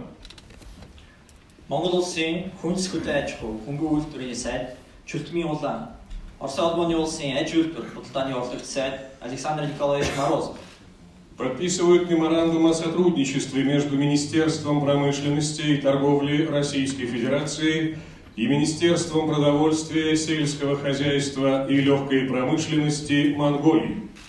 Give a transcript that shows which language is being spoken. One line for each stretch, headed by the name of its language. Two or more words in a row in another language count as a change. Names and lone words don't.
Mongolian: Монгол улсын хүнс хөдөө аж ахуй, хөнгөн үйлдвэрийн сайд Чолтемин Улан, Орос улсын аж үйлдвэр худалдааны урлагч сайд Александр Николаевич Морозов
Russian: Подписывают меморандум о сотрудничестве между Министерством промышленности и торговли Российской Федерации и Министерством продовольствия, сельского хозяйства и легкой промышленности Монголии.